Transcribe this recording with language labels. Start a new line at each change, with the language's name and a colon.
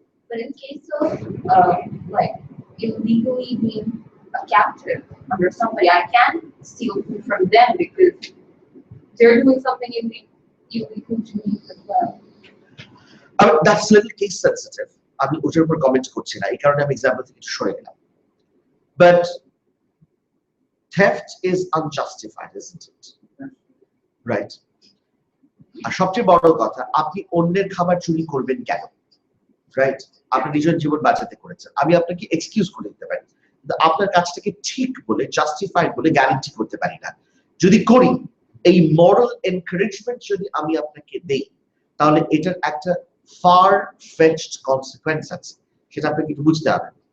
English: but in case of like illegally being a captive under somebody I can steal food from them because they're doing something illegal to me as well that's little case sensitive
Bangla: আমি ওটার উপর comment করছি না এই কারণে আমি example থেকে একটু সরে গেলাম
English: But theft is unjustified, isn't it? Right?
Bangla: আর সবচেয়ে বড় কথা, আপনি অন্যের খাবার চুরি করবেন কেন? রাইট? আপনি নিজের জীবন বাঁচাতে করেছেন, আমি আপনাকে এক্সকিউজ করে দিতে পারি, কিন্তু আপনার কাজটাকে ঠিক বলে, জাস্টিফাইড বলে গ্যারান্টি করতে পারি না। যদি করি, এই মরাল এনকারেজমেন্ট যদি আমি আপনাকে দেই, তাহলে এটার একটা ফার ফেচড কনসিকুয়েন্স আছে, সেটা আপনাকে একটু বুঝতে হবে।